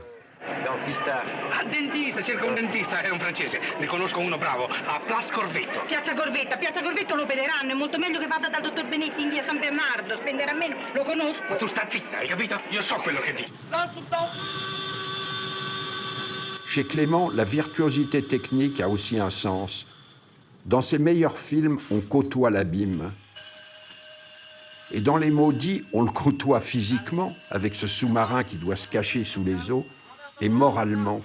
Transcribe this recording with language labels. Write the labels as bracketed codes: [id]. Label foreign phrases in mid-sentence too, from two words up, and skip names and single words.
[it] Dentista. Ah, dentista, cerca un dentista, è un francese. Ne conosco uno bravo, a Place Corvetto. Piazza Corvetto lo opereranno, è molto meglio che vada dal dottor Benetti in via San Bernardo, spenderà meno, lo conosco. Ma tu sta zitta, hai capito? Io so quello che dici. [fr] Chez Clément, la virtuosité technique a aussi un sens. Dans ses meilleurs films, on côtoie l'abîme. Et dans Les Maudits, on le côtoie physiquement, avec ce sous-marin qui doit se cacher sous les eaux, et moralement.